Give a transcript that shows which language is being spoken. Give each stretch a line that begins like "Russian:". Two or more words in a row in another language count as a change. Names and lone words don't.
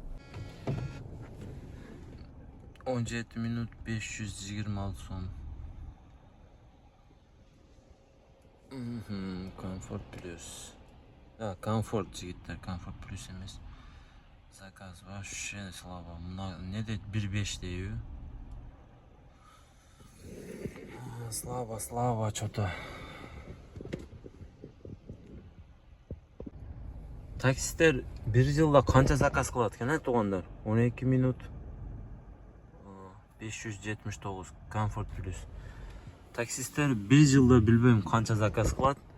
Kyrgyz: 17 минут 526 сом. Комфорт плюс. Комфорт жигиттер, комфорт плюс эмес.
Russian: Заказ вообще слабо.
Kyrgyz: Не дейт 1.5 дейби?
Russian: Слабо что-то.
Kyrgyz: Таксистер бир жылда канча заказ кылат экен, туугандар? 12 минут 579 комфорт плюс. Таксистер бир жылда билбейм канча заказ кылат.